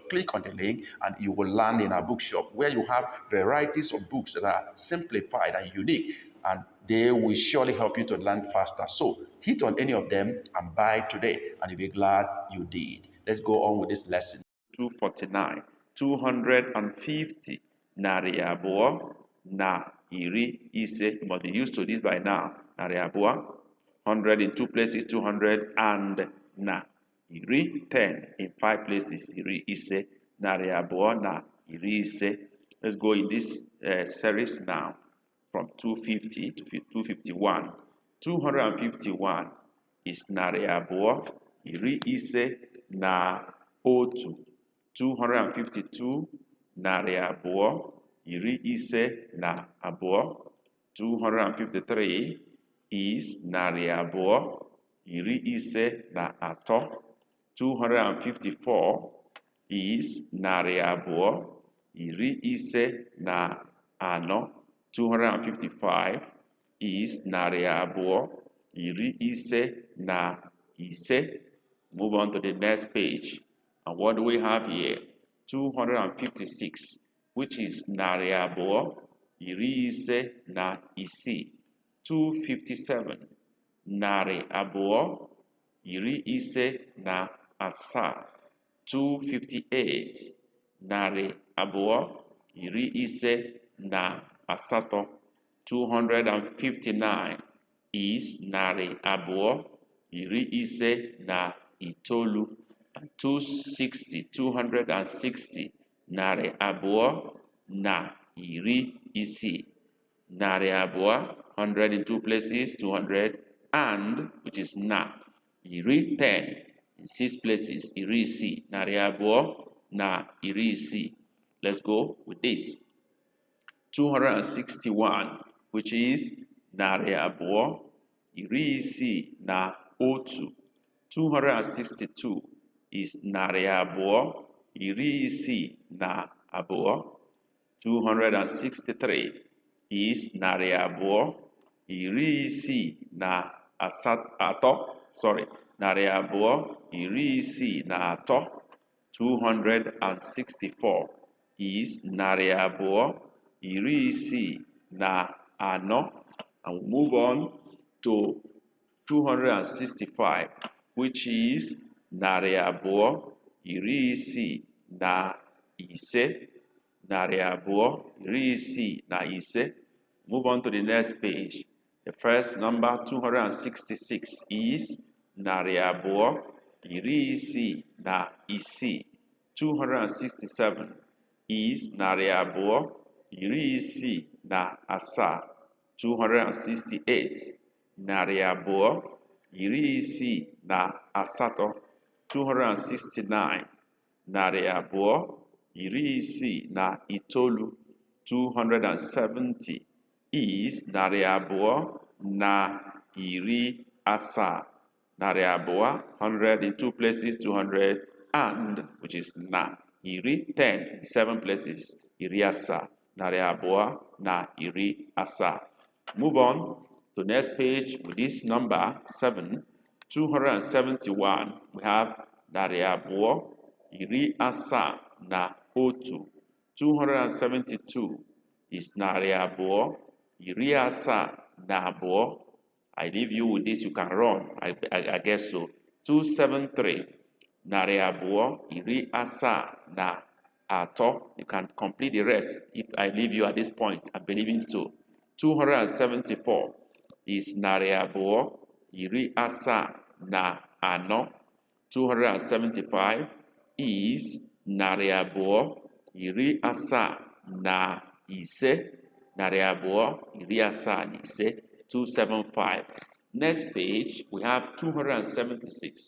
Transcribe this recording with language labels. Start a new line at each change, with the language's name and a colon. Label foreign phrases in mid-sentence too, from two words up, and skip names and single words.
English: Click on the link and you will land in our bookshop where you have varieties of books that are simplified and unique, and they will surely help you to learn faster. So hit on any of them and buy today, and you'll be glad you did. Let's go on with this lesson. 249. 250.
Igbo: Narị abụọ na iri ise.
English: You must be used to this by now.
Igbo: Narị abụọ,
English: 100 in two places, 200 and na. iri 10 in 5 places,
Igbo: iri ise, narị abụọ na iri ise.
English: Let's go in this series now from 250 to 251. 251 is
Igbo: narị abụọ iri ise na otu. 252 narị abụọ iri ise na abụọ.
English: 253 is
Igbo: narị abụọ iri ise na atọ.
English: 254 is
Igbo: narị abụọ iri ise na anọ.
English: 255 is
Igbo: narị abụọ iri ise na ise.
English: Move on to the next page. And what do we have here? 256, which is
Igbo: narị abụọ iri ise na isii. 257, narị abụọ iri ise na asaa. 258, narị abụọ iri ise na asatọ.
English: 259 is
Igbo: narị abụọ iri ise na itoolu. 260, narị abụọ na iri isii. Narị abụọ,
English: 100 in 2 places, 200, and, which is na. Iri 10 in 6 places,
Igbo: iri isii. Narị abụọ na iri isii.
English: Let's go with this. 261, which is
Igbo: narị abụọ iri isii na otu.
English: 262 is
Igbo: narị abụọ iri isii na abụọ.
English: 263 is
Igbo: narị abụọ iri isii na atọ. Narị abụọ iri isii na atọ.
English: 264 is
Igbo: narị abụọ iri isii na anọ.
English: And we move on to 265, which is
Igbo: narị abụọ iri isii na ise. Narị abụọ iri isii na ise.
English: Move on to the next page. The first number, 266, is
Igbo: narị abụọ iri isii na isii.
English: 267 is
Igbo: narị abụọ iri isii na asaa. 268, narị abụọ iri isii na asatọ. 269, narị abụọ iri isii na itoolu.
English: 270 is
Igbo: narị abụọ na iri asaa. Narị abụọ,
English: 100 in 2 places, 200, and, which is na. Iri 10 in 7 places,
Igbo: iri asaa. Narị abụọ na iri asaa.
English: Move on to next page with this number 7. 271, we have
Igbo: narị abụọ iri asaa na otu.
English: 272 is
Igbo: narị abụọ iri asaa na abụọ.
English: I leave you with this, you can run, I guess so. 273,
Igbo: narị abụọ iri asaa na atọ.
English: You can complete the rest if I leave you at this point. I believe in so. 274 is
Igbo: narị abụọ iri asaa na anọ.
English: 275 is
Igbo: narị abụọ iri asaa na ise. Narị abụọ iri asaa na ise.
English: 275. Next page, we have 276.